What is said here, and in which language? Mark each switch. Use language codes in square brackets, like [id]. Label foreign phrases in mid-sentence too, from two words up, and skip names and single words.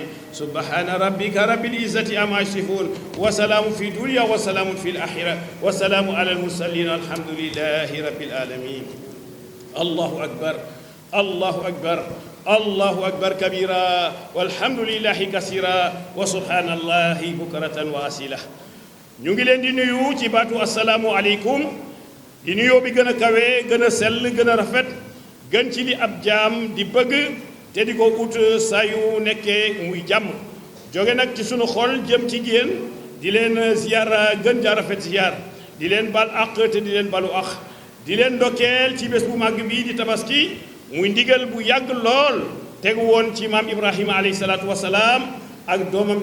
[ar] سبحان ربك رب العزة عما يصفون وسلام في الدنيا وسلام في الآخرة وسلام على المرسلين الحمد لله رب العالمين. الله أكبر، الله أكبر، الله أكبر كبيرا والحمد لله كثيرا وسبحان الله بكرة وأصيلا. [wo] ñu ngi leen di nuyu ci baatu [ar] السلام عليكم [wo] di nuyoo bi gën a kawe gën a sell gën a rafet gën ci li ab jaam di bëgg te di ko ut saa yu nekkee muy jàmm jóge nag ci sunu xol jëm ci yéen di leen ziyaara gën jaa rafet ziyaar di leen bal àq te di leen balu àq di leen ndokkeel ci bés bu màgg bii di tabaski muy ndigal bu yàgg lool tegu woon ci maam Ibrahima [ar] عليه الصلاة والسلام [wo] ak doomam